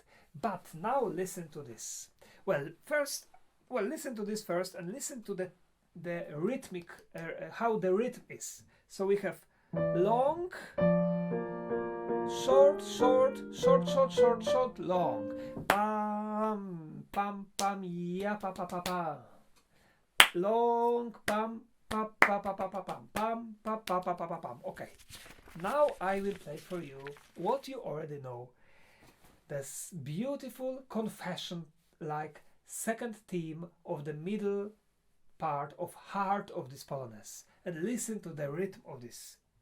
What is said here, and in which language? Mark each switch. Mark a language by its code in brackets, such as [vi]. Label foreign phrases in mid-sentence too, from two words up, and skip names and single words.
[en] But now listen to this. Listen to this first, and listen to the rhythmic, how the rhythm is. So we have long, short, short, short, short, short, short, long. Pam, pam, pam, ya, pa, pa, pa, pa. Long, pam, pa, pa, pa, pa, pa, pam, pam, pa, pa, pa, pa, pa, pam. Okay. Now I will play for you what you already know. This beautiful confession-like second theme of the middle part of heart of this Polonaise. And listen to the rhythm of this.